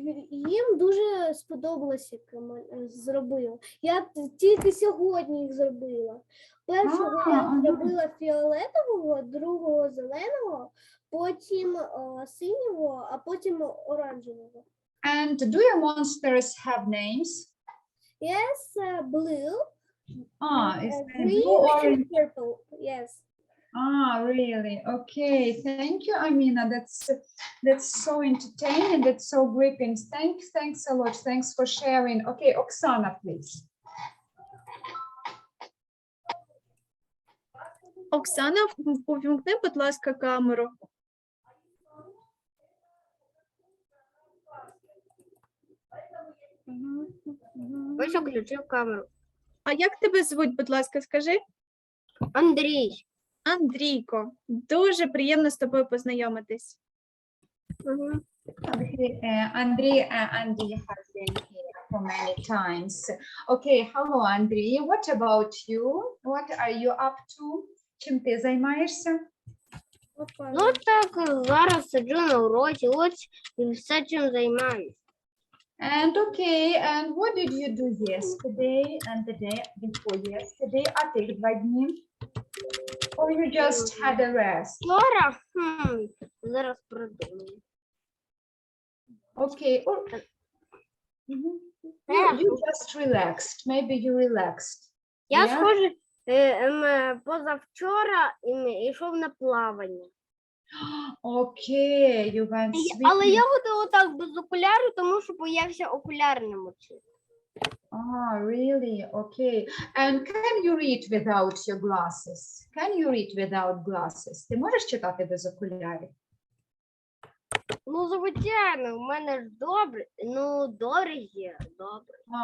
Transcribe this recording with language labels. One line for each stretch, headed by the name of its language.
Ukrainian: їм дуже сподобалось, як зробила. Я тільки сьогодні їх зробила. Першого я зробила фіолетового, другого зеленого, потім синього, а потім оранжевого.
English: And do your monsters have names? Yes, blue, Is green, blue, and orange? purple. Yes. Really? Okay. Thank you, Amina. That's so entertaining. That's so gripping. Thanks a lot. Thanks for sharing. Okay, Oksana, please.
Ukrainian: Оксана, увімкни, будь ласка, камеру. Ось включив камеру. А як тебе звуть, будь ласка, скажи? Андрій. Андрійко. Дуже приємно з тобою познайомитись.
English: Andrei has been here for many times. Okay, hello, Andrei. What about you? What are you up to?
Ukrainian: Чим ти займаєшся? Ну так, зараз сиджу на уроці, ось і все, чим займаюсь.
English: And okay, and what did you do yesterday and the day before yesterday?
Ukrainian: А тих 2 дні?
English: Or you just had a rest?
Ukrainian: Вчора, зараз придумаю.
English: Okay. Or, you just relaxed. Maybe you relaxed.
Ukrainian: Я
English: Yeah?
Ukrainian: схоже, позавчора йшов на плавання.
English: Okay, you went
Ukrainian: Але
English: swimming.
Ukrainian: я буду отак без окуляру, тому що боявся окуляри намочити.
English: Really? Okay. And can you read without your glasses? Can you read without glasses?
Ukrainian: Ти можеш читати без окулярів? Ну, звичайно, в мене ж добре, добре є, добре.